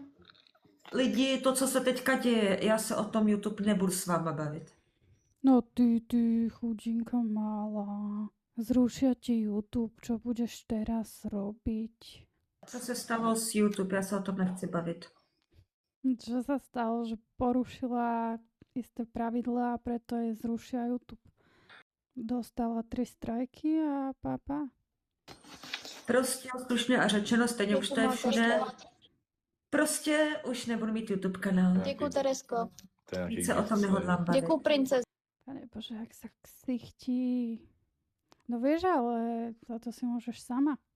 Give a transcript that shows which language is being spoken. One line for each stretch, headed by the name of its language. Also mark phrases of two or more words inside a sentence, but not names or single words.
Czech: Lidi, to, co se teďka děje, já se o tom YouTube nebudu s váma bavit. No ty chudinka malá.
Slovak: Zrušia ti YouTube, čo budeš teraz robiť?
Czech: Co se stalo s YouTube, já se o tom nechci bavit.
Slovak: Čo sa stalo, že porušila isté pravidlá a preto je zrušia YouTube. Dostala 3 strajky a papa.
Czech: Prostě slušně a řečeno, stejně už to je všude. Prostě už nebudu mít YouTube kanál. Děkuji, Teresko. Více o tom nehodlám bavit. Děkuji, princez.
Slovak: Pane Bože, jak sa ksichtí. No vieš, ale za to si môžeš sama.